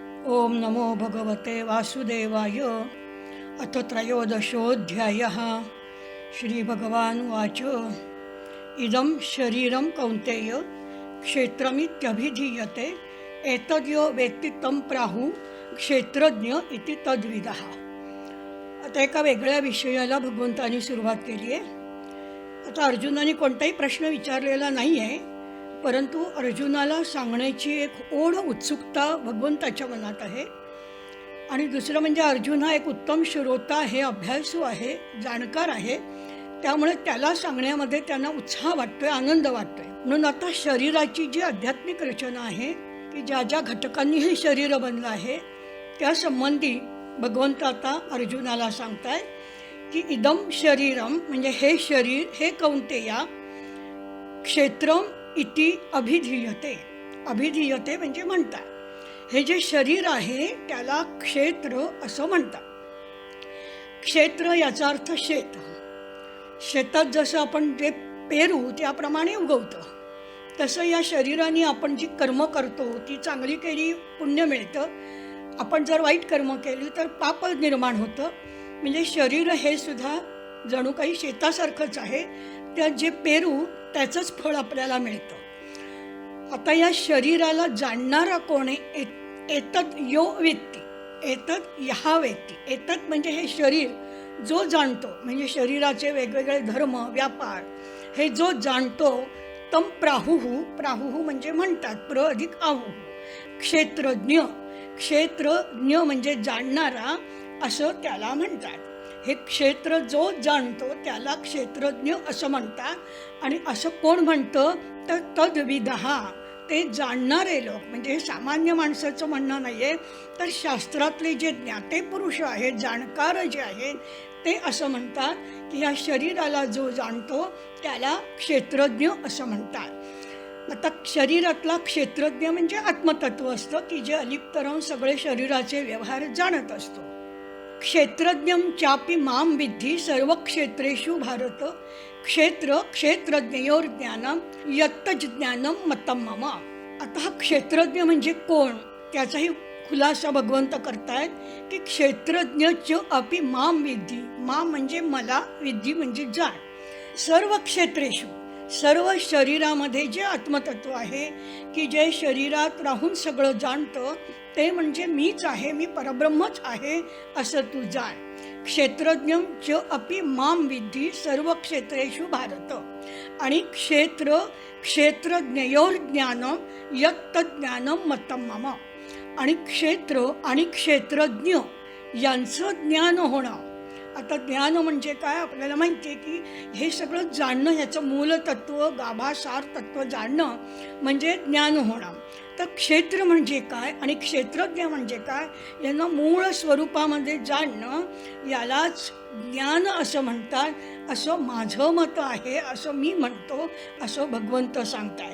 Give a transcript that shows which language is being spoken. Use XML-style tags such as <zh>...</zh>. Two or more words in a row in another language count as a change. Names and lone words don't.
<sa>ओम नमो भगवते वासुदेवाय। अथ त्रयोदशोऽध्यायः। श्रीभगवानुवाच इदं शरीरं कौन्तेय क्षेत्रमित्यभिधीयते एतद्यो वेत्ति तं प्राहुः क्षेत्रज्ञ इति तद्विदः।</sa> <mr>आता एका वेगळ्या विषयाला भगवंतांनी सुरुवात केली आहे. आता अर्जुनाने कोणताही प्रश्न विचारलेला नाही आहे, परंतु अर्जुनाला सांगण्याची एक ओढ उत्सुकता भगवंताच्या मनात आहे. आणि दुसरं म्हणजे अर्जुन हा एक उत्तम श्रोता आहे, अभ्यासू आहे, जाणकार आहे. त्यामुळे त्याला सांगण्यामध्ये त्यांना उत्साह वाटतोय, आनंद वाटतोय. म्हणून आता शरीराची जी आध्यात्मिक रचना आहे की ज्या ज्या घटकांनी हे शरीर बनलं आहे त्या संबंधी भगवंत आता अर्जुनाला सांगताय की</mr> <sa>इदम शरीरम</sa> <mr>म्हणजे हे शरीर, हे</mr> <sa>कौंतेया क्षेत्रम इति अभिधीयते.</sa> <mr>अभिधीयते म्हणजे म्हणतात. हे जे शरीर आहे त्याला क्षेत्र असं म्हणतात. क्षेत्र याचा अर्थ शेत. शेतात जसं आपण जे पेरू त्याप्रमाणे उगवतं, तसं या शरीराने आपण जी कर्म करतो ती चांगली केली पुण्य मिळतं, आपण जर वाईट कर्म केली तर पाप निर्माण होतं. म्हणजे शरीर हे सुद्धा जणू काही शेतासारखंच आहे. त्यात जे पेरू त्याचंच फळ आपल्याला मिळतं. आता या शरीराला जाणणारा कोण आहे?</mr> <sa>एतत् यो वेत्ती, एतत् यहा वेत्ती.</sa> <mr>एतत् म्हणजे हे शरीर जो जाणतो, म्हणजे शरीराचे वेगवेगळे धर्म व्यापार हे जो जाणतो,</mr> <sa>तम प्राहुः.</sa> <mr>प्राहुः म्हणजे म्हणतात प्र अधिक आहुः. क्षेत्रज्ञ, क्षेत्रज्ञ म्हणजे जाणणारा असं त्याला म्हणतात. हे क्षेत्र जो जाणतो त्याला क्षेत्रज्ञ असं म्हणतात. आणि असं कोण म्हणतं तर तद्विदः, ते जाणणारे लोक. म्हणजे हे सामान्य माणसाचं म्हणणं नाही आहे, तर शास्त्रातले जे ज्ञाते पुरुष आहेत, जाणकार जे आहेत, ते असं म्हणतात की या शरीराला जो जाणतो त्याला क्षेत्रज्ञ असं म्हणतात. आता शरीरातला क्षेत्रज्ञ म्हणजे आत्मतत्व असतं की जे अलिप्त राहून सगळे शरीराचे व्यवहार जाणत असतो.</mr> <sa>क्षेत्रज्ञं चापि मां विद्धि सर्व क्षेत्रेषु भारत क्षेत्र क्षेत्रज्ञयोर ज्ञानम यत्तज् ज्ञानम मतं मम.</sa> <mr>आता हा क्षेत्रज्ञ म्हणजे कोण त्याचाही खुलासा भगवंत करतायत की</mr> <sa>क्षेत्रज्ञ अपि मां विद्धि.</sa> <mr>मां म्हणजे मला, विद्धि म्हणजे जाण.</mr> <sa>सर्व क्षेत्रेषु,</sa> <mr>सर्व शरीरामध्ये जे आत्मतत्व आहे की जे शरीरात राहून सगळं जाणतं, ते म्हणजे मीच आहे, मी परब्रह्मच आहे असं तू जाण.</mr> <sa>क्षेत्रज्ञं च अपि मां विद्धि सर्व क्षेत्रेषु भारत. आणि क्षेत्र क्षेत्रज्ञयोर ज्ञानम यत्तत् ज्ञानम मतं मम.</sa> <mr>आणि क्षेत्र आणि क्षेत्रज्ञ यांचं ज्ञान होणं. आता ज्ञान म्हणजे काय आपल्याला माहिती आहे की हे सगळं जाणणं, ह्याचं मूलतत्व गाभासार तत्व जाणणं म्हणजे ज्ञान होणं. तर क्षेत्र म्हणजे काय आणि क्षेत्रज्ञ म्हणजे काय यांना मूळ स्वरूपामध्ये जाणणं, यालाच ज्ञान असं म्हणतात, असं माझं मत आहे, असं मी म्हणतो, असं भगवंत सांगताय.</mr>